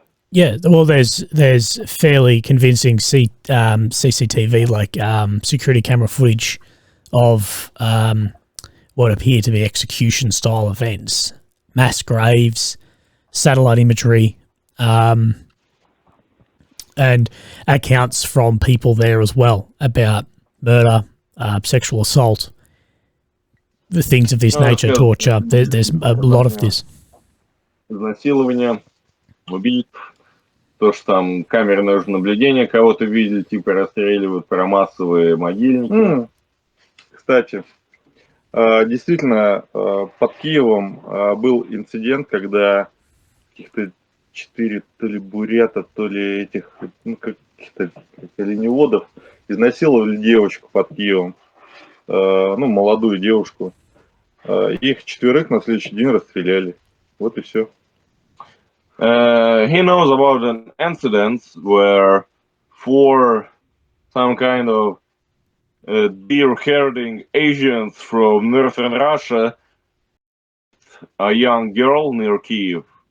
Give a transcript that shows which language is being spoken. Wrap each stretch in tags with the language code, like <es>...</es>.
<en>Yeah, well, there's fairly convincing CCTV, like security camera footage of what appear to be execution-style events, mass graves, satellite imagery, and accounts from people there as well about murder, sexual assault, the things of this nature, torture. There's a lot of this.</en> <ru>Изнасилование, убийств, то, что там камеры наружного наблюдения кого-то видели, типа расстреливают про массовые могильники. Кстати, действительно, под Киевом был инцидент, когда каких-то 4 то ли бурята, то ли этих, каких-то оленеводов изнасиловали девочку под Киевом, молодую девушку. Их 4 на следующий день расстреляли. Вот и все.</ru> <en>He knows about an incident where 4 some kind of deer-herding Asians from northern Russia, a young girl near Kyiv.</en>